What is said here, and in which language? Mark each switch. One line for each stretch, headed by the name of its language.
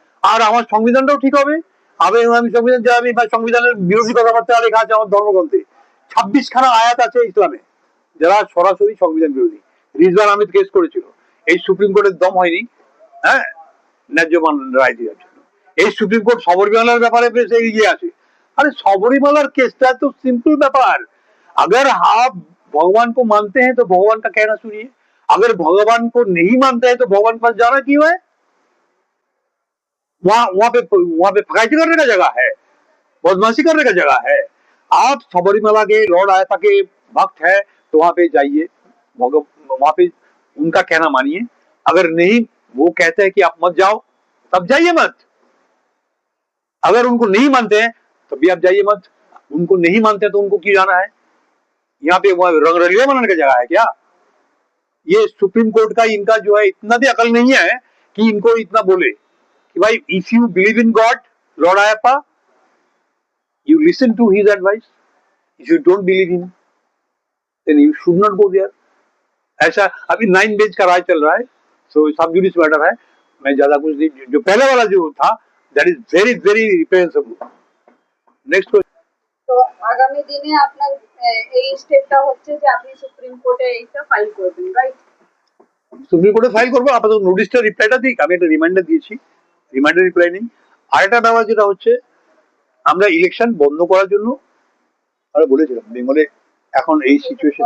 Bangla: আর আমার সংবিধানটাও ঠিক হবে। আমি সংবিধানের বিরোধী কথাবার্তা লেখা আছে আমার ধর্মগ্রন্থে। 26খানা আয়াত আছে ইসলামে যারা সরাসরি সংবিধান বিরোধী। রিজওয়ান আহমেদ কেস করেছিল, এই সুপ্রিম কোর্টের দম হয়নি, হ্যাঁ, ন্যায্য রায় দেওয়ার জন্য। এই সুপ্রিম কোর্ট শবরীমালার ব্যাপারে বেশ এগিয়ে আছে।
Hindi: अरे सबरीमालार केसटा तो सिंपल व्यापार। अगर आप भगवान को मानते हैं तो भगवान का कहना सुनिए, अगर भगवान को नहीं मानते हैं तो भगवान पास जाना क्यों है? वहां पे फकायती करने का जगह है, बदमाशी करने का जगह है। आप सबरीमाला के लॉर्ड आयता के भक्त है तो वहां पे जाइए, वहां पे उनका कहना मानिए। अगर नहीं, वो कहते हैं कि आप मत जाओ, तब जाइए मत। अगर उनको नहीं मानते हैं तभी आप जाइए मत। उनको नहीं मानते हैं तो उनको क्यों जाना है? यहाँ पे रंग रलिया बनाने का जगह है क्या? ये सुप्रीम कोर्ट का इनका जो है इतना भी अकल नहीं है कि इनको इतना बोले कि भाई
English: If you believe in God Lord Ayyappa you listen to his advice. If you don't believe him then you should not go there.
Hindi: ऐसा अभी 9 बेंच का राय चल रहा है, सो सब जुडिस मैटर है। मैं ज्यादा कुछ नहीं, जो पहले वाला जो था
English: That is very very reprehensible. Next
Bangla: তো আগামী দিনে আপনার এই স্টেপটা হচ্ছে যে আপনি সুপ্রিম কোর্টে এইটা ফাইল করবেন, রাইট? সুপ্রিম কোর্টে ফাইল করবো। আপাতত নোটিশটা রিপ্লাইটা দিই, আমি একটা রিমাইন্ডার দিয়েছি, রিমাইন্ডার রিপ্লাই নেই। আরেকটা ব্যাপার যেটা হচ্ছে, আমরা ইলেকশন বন্ধ করার জন্য আমরা বলেছিলাম বেঙ্গলে এখন এই সিচুয়েশন